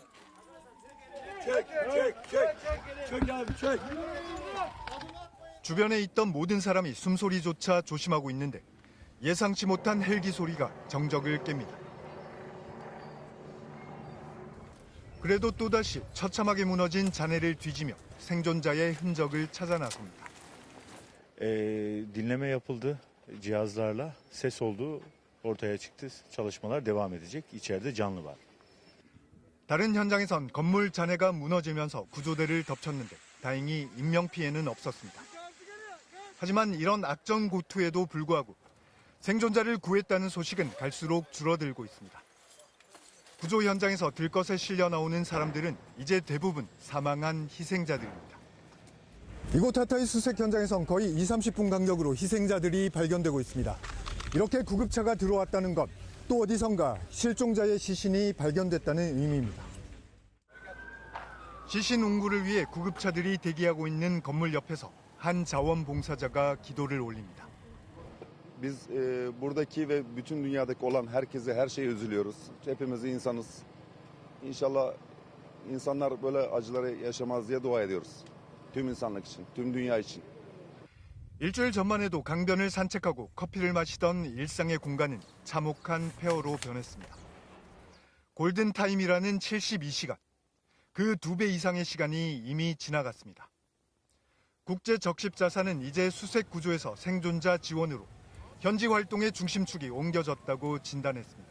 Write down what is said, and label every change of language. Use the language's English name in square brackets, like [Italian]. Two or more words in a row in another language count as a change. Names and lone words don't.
[Korean] 주변에 있던 모든 사람이 숨소리조차 조심하고 있는데 예상치 못한 헬기 소리가 정적을 깹니다. 그래도 또다시 처참하게 무너진 잔해를 뒤지며 생존자의 흔적을 찾아 나섭니다. [Turkish] Dinleme yapıldı. Cihazlarla ses olduğu ortaya çıktı. Çalışmalar devam edecek. İçeride canlı var. [Korean] 다른 현장에선 건물 잔해가 무너지면서 구조대를 덮쳤는데 다행히 인명피해는 없었습니다. 하지만 이런 악전고투에도 불구하고 생존자를 구했다는 소식은 갈수록 줄어들고 있습니다. 구조 현장에서 들것에 실려 나오는 사람들은 이제 대부분 사망한 희생자들입니다. 이곳 하타이 수색 현장에선 거의 20-30분 간격으로 희생자들이 발견되고 있습니다. 이렇게 구급차가 들어왔다는 것, 또 어디선가 실종자의 시신이 발견됐다는 의미입니다. 시신 운구를 위해 구급차들이 대기하고 있는 건물 옆에서 한 자원봉사자가 기도를 올립니다. [Turkish] Biz buradaki ve bütün dünyadaki olan herkese her şeye üzülüyoruz. Hepimiz insanız. İnşallah insanlar böyle acıları yaşamaz diye dua ediyoruz. Tüm insanlık için, tüm dünya için. [Korean] 일주일 전만 해도 강변을 산책하고 커피를 마시던 일상의 공간은 참혹한 폐허로 변했습니다. 골든타임이라는 72시간, 그 2배 이상의 시간이 이미 지나갔습니다. 국제 적십자사는 이제 수색 구조에서 생존자 지원으로 현지 활동의 중심축이 옮겨졌다고 진단했습니다.